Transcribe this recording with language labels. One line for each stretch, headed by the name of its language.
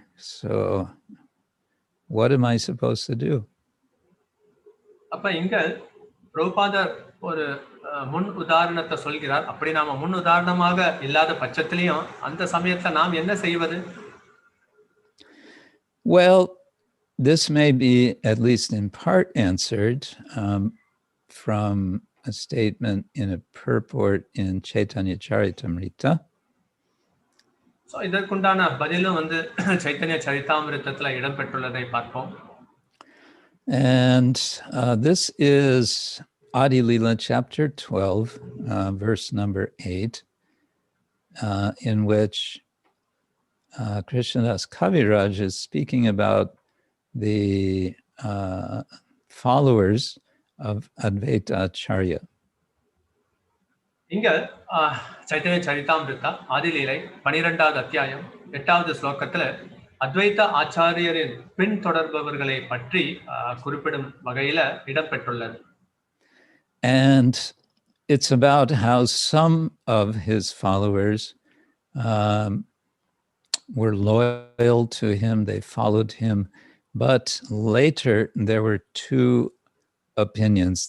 English: So what am I supposed to do?
Tamil: அப்ப இங்க பிரபுபாதர் ஒரு முன் உதாரணத்தை சொல்கிறார். அப்படி நாம முன் உதாரணமாக இல்லாத பட்சத்திலையும் அந்த சமயத்துல நாம் என்ன செய்வது?
English: Well, this may be at least in part answered from a statement in a purport in Chaitanya Charitamrita.
Tamil: So இதற்குண்டான பதிலும் சைத்தன்ய சரிதாமிருத்தத்துல இடம்பெற்றுள்ளதை பார்ப்போம்.
English: And this is Adi Lila chapter 12, verse number 8, in which Krishnadas Kaviraj is speaking about the followers of Advaita Acharya.
Tamil: இங்க சைத்தன்ய சரிதாமிருத்தா ஆதிலீலை 12வது அத்தியாயம் 8வது ஸ்லோகத்துல அத்வைத ஆச்சாரியரின் பின் தொடர்பவர்களை பற்றி குறிப்பிடும் வகையில இடம்பெற்றுள்ளது.
English: And it's about how some of his followers were loyal to him, they followed him, but later there were two opinions.